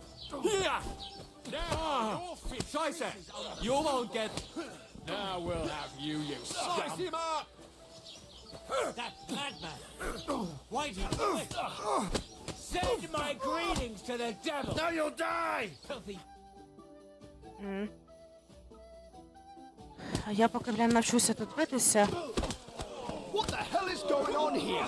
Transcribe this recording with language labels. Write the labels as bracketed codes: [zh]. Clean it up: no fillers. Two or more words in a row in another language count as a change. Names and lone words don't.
[en] Now, you're fit. Scheiße! You won't get... Now we'll have you, you Slice him up! That madman. Why did you do it? Send my greetings to the devil. Now you'll die. Filthy. [uk] А я поки, блін, навчуся тут битися. [en] What the hell is going on here?